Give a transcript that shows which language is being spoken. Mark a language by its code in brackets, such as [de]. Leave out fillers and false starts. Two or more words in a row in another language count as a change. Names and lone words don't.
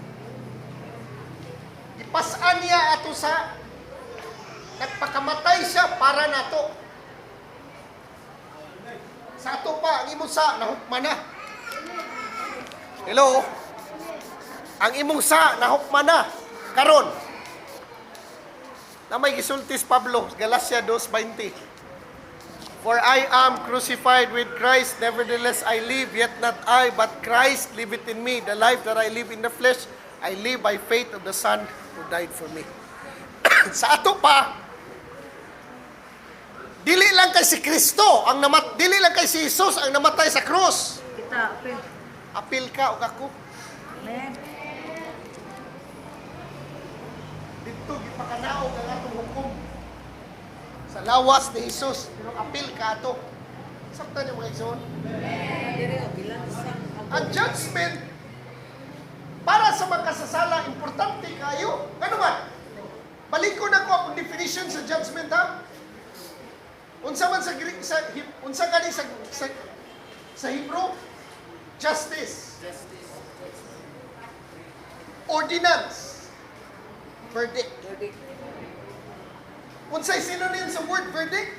[ceb] Ipasan niya ato sa nagpakamatay siya para nato. Sa ato pa, ang imong sa, nahukman na. Hello? Ang imong sa, nahukman na. Karon. Na may gisultis Pablo, Galacia 2:20. [en] For I am crucified with Christ, nevertheless I live, yet not I, but Christ liveth in me. The life that I live in the flesh, I live by faith of the Son who died for me. [ceb] Sa ato pa, dili lang kay si Kristo ang dili lang kay si Jesus ang namatay sa krus. Kita, apil. Apil ka og ako. Amen. Dito gipakanaog ang atong hukom. Sa lawas ni Jesus, pero apil ka ato. Sakta niyo mga igsoon. Dire, bilang isang Ang judgment para sa magkasasala importante kayo. Ano man? Balik ko na ko ang definition sa judgment ha. Unsa man sa Greek unsa gani sa Hebrew? [en] Justice. Ordinance. Verdict. verdict. [ceb] Unsay synonym sa word verdict?